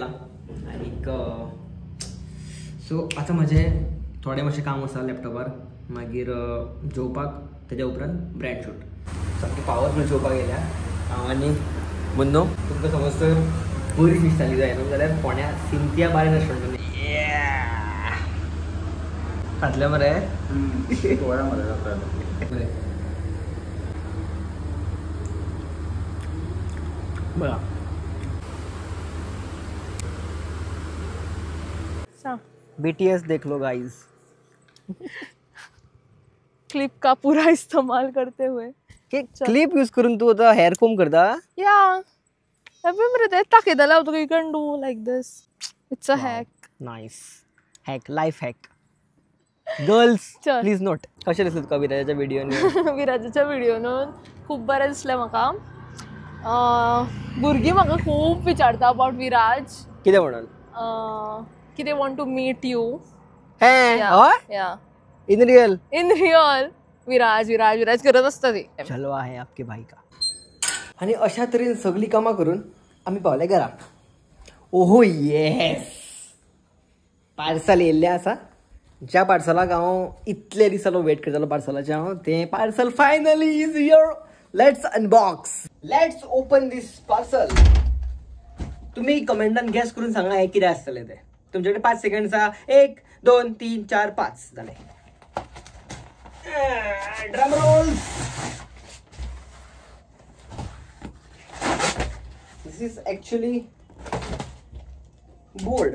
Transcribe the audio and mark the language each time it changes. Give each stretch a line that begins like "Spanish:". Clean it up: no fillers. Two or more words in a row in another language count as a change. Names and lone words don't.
Konkani: आनीक सो आतां म्हाजें थोडें मातशें काम आसा लॅपटॉपार. मागीर जेवपाक तेज्या उपरांत
English: brand shoot.
Konkani: सामकी पावरफूल जेवपाक गेल्या हांव आनी मुन्नो. तुमकां समज तर बरी फीश थाली जाय न्हू जाल्यार फोंड्या सिंथिया बार रेस्टॉरंटान फाटलें मरे.
Hindi: बघा BTS देख लो गाइस. क्लिप का पूरा इस्तेमाल करते हुए.
English: clip use
Konkani: करून तू आता
English: hair comb
Konkani: करता. या मरे ते दाखयताले हांव तुका.
English: You can do like this. It's a hack. Nice hack. Life hack. Girls
Konkani: चल.
English: Please note.
Konkani: कशें दिसलें तुका विराजाच्या व्हिडिओनी? विराजाच्या व्हिडिओन खूब बरें दिसलें म्हाका. भुरगीं म्हाका खूब विचारता अबाउट विराज. कितें म्हणून?
English: की they want to meet you. हय in real in real
Konkani: विराज विराज विराज करत असता ती.
Hindi: चलो आहे आपके भाई का.
Konkani: आणि अशा तरेन सगळीं कामां करून आमी पावले घरा. ओहो येस, पार्सल येयल्लें आसा. ज्या पार्सलाक हांव इतले दीस जालो वेट करतालो पार्सलाचें हांव, तें पार्सल
English: finally is here. Let's unbox. Let's open this parcel.
Konkani: तुम्ही कमेंटान गॅस करून सांगा हे कितें आसतलें तें. तुमचे कडेन 5 सेकंड्स आहा. 1 2 3 4 5 जालें.
English: Drum roll. This is actually board.